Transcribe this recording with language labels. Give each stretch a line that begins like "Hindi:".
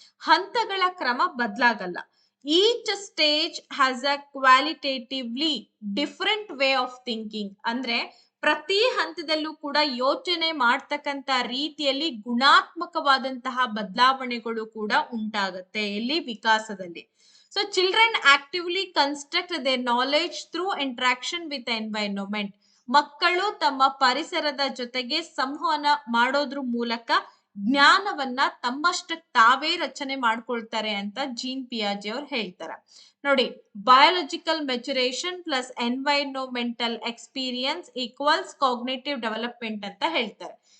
Kannada: ಹಂತಗಳ ಕ್ರಮ ಬದಲಾಗಲ್ಲ.
English: Each stage has a qualitatively different way of thinking.
Kannada: ಅಂದ್ರೆ ಪ್ರತಿ ಹಂತದಲ್ಲೂ ಕೂಡ ಯೋಚನೆ ಮಾಡ್ತಕ್ಕಂತ ರೀತಿಯಲ್ಲಿ ಗುಣಾತ್ಮಕವಾದಂತಹ ಬದಲಾವಣೆಗಳು ಕೂಡ ಉಂಟಾಗುತ್ತೆ ಎಲ್ಲಿ ವಿಕಾಸದಲ್ಲಿ.
English: So children actively construct their knowledge through interaction with the environment.
Kannada: ಮಕ್ಕಳು ತಮ್ಮ ಪರಿಸರದ ಜೊತೆಗೆ ಸಂವಹನ ಮಾಡೋದ್ರ ಮೂಲಕ ಜ್ಞಾನವನ್ನ ತಮ್ಮಷ್ಟಕ್ಕೆ ತಾವೇ ರಚನೆ ಮಾಡ್ಕೊಳ್ತಾರೆ ಅಂತ ಜೀನ್ ಪಿಯಾಜೆ ಅವ್ರು ಹೇಳ್ತಾರೆ.
English: ನೋಡಿ, biological maturation plus environmental experience equals cognitive development
Kannada: ಅಂತ ಹೇಳ್ತಾರೆ.